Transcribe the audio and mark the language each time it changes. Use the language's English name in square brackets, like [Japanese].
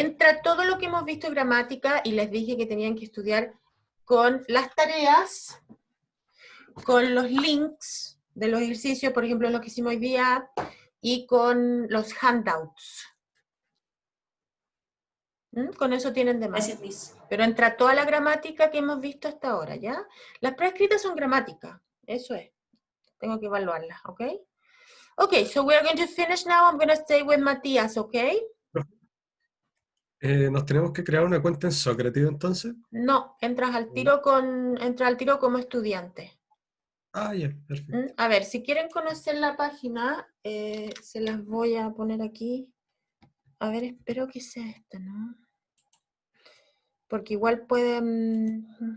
[Spanish] Entra todo lo que hemos visto en gramática, y les dije que tenían que estudiar con las tareas, con los links de los ejercicios, por ejemplo, los que hicimos hoy día, y con los handouts. Con eso tienen de más. Gracias, Miss. Pero entra toda la gramática que hemos visto hasta ahora, ¿ya? Las preescritas son gramática, eso es. Tengo que evaluarlas, ¿ok? [English] Okay, so we're going to finish now. I'm going to stay with Matías, ¿ok? [Spanish] ¿Nos tenemos que crear una cuenta en Socrative entonces? No, entras al tiro como estudiante. Ah, ya, perfecto. A ver, si quieren conocer la página, se las voy a poner aquí. A ver, espero que sea esta, ¿no? Porque igual pueden...